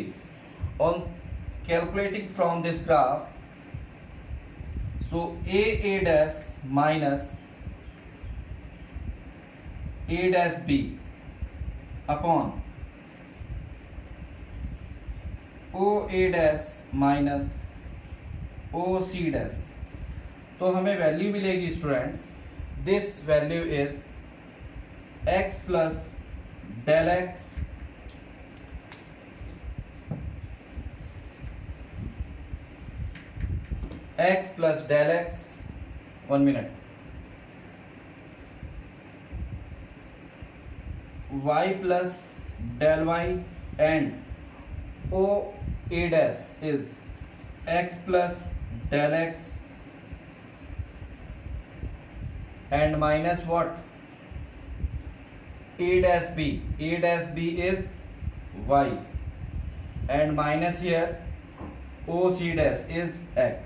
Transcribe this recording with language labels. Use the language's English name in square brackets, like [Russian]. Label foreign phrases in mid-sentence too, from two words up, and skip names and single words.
[English] On calculating from this graph, so A dash minus A dash B upon O A dash minus O C dash. [Hindi] तो हमें वैल्यू मिलेगी स्टूडेंट्स, [English] this value is x plus del x x plus del x, 1 minute, y plus del y, and O A dash is x plus del x and minus what? A dash b. A dash b is y and minus here O C dash is x.